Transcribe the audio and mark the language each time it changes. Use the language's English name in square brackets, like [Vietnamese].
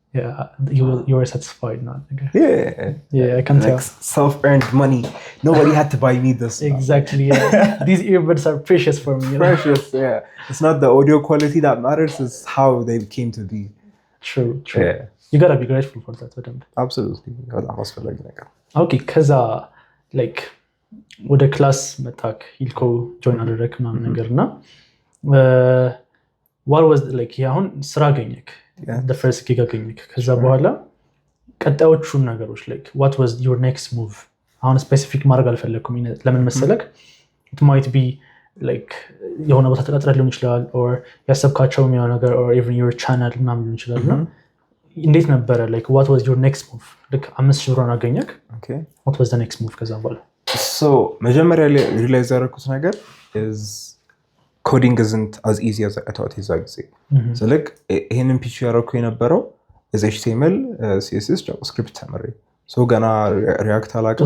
[English] yeah you were satisfied not yeah I can tell self-earned money nobody had to buy me this exactly yeah these earbuds are precious for me precious yeah it's not the audio quality that matters it's how they came to be true yeah you got to be grateful for that [Amharic] absolutely በጣም አስፈላጊ ነገር okay ከዛ like ወደ ክላስ መጣክ ሂልኮ ጆይን አደረክ ምናምን ነገርና [English] what was like [Amharic] አሁን ስራ አገኘክ the first gig አገኘክ ከዛ በኋላ ቀጣዮቹ ነገሮች [English] like what was your next move [Amharic] አሁን ስፔሲፊክ ማድረግ አልፈለኩም ለምን መሰለክ [English] it might be like [Amharic] የሆነ ቦታ ተቀጥረህ ሊሆን ይችላል or ያሰብካቸው የሚሆነ ነገር [English] or even your channel [Amharic] ምናምን ሊሆን ይችላልና እንዴት ነበረ like what was your next move like 5,000 ብር አገኘክ [English] okay what was the next move [Amharic] ከዛ በኋላ [English] so [Amharic] መጀመሪያ ላይ ሪላይዝ ያደረኩት ነገር [English] is coding isn't as easy as I thought it was so like [Amharic] ይሄንን ፒች ያደረኩ የነበረው [English] is HTML CSS JavaScript ተመሪ so gonna react አላውቅም